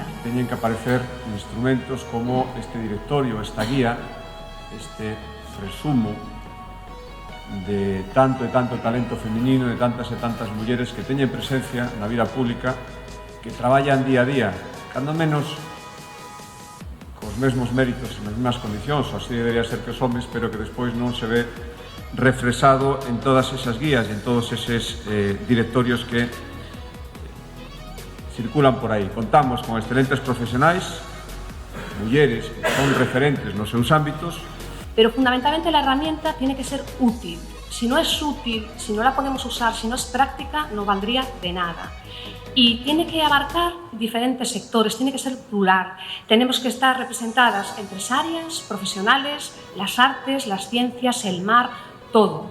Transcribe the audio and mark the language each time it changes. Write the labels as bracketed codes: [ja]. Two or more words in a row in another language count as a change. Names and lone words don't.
[gl] Teñen que aparecer instrumentos como este directorio, esta guía, este resumo de tanto e tanto talento feminino, de tantas e tantas mulleres que teñen presencia na vida pública, que traballan día a día, cando menos cos mesmos méritos e nas mesmas condicións, así debería ser que os homes, pero que despois non se ve refresado en todas esas guías e en todos eses directorios que circulan por aí. Contamos con excelentes profesionais, mulleres que son referentes nos seus ámbitos. [es] Pero fundamentalmente la herramienta tiene que ser útil. Si no es útil, si no la podemos usar, si no es práctica, no valdría de nada. Y tiene que abarcar diferentes sectores, tiene que ser plural. Tenemos que estar representadas empresarias, profesionales, las artes, las ciencias, el mar, todo.